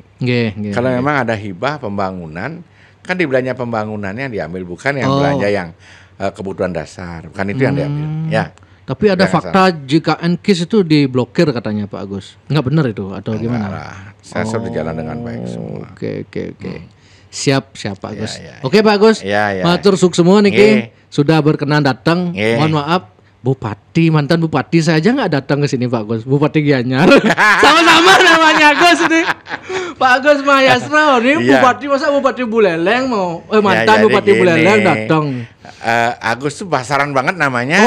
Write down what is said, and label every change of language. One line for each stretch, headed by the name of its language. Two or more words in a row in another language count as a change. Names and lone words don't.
Indonesian: Kalau memang ada hibah pembangunan, kan di belanja pembangunannya yang diambil, bukan yang belanja yang kebutuhan dasar, bukan itu yang diambil. Ya. Tapi ada fakta jika NKIS itu diblokir katanya Pak Agus. Enggak benar itu atau gimana? Saya sudah jalan dengan baik semua. Oke. Siap Pak Agus. Oke Pak Agus.
Balinese: Matur suk
Indonesian: semua niki sudah berkenan datang. Mohon maaf Bupati, mantan Bupati saya aja nggak datang ke sini Pak Agus. Bupati Gianyar. Sama-sama namanya Agus ini. Pak Agus Mayastra ini Bupati, masa Bupati Buleleng mau mantan Bupati Buleleng datang. Agus tuh pasaran banget namanya.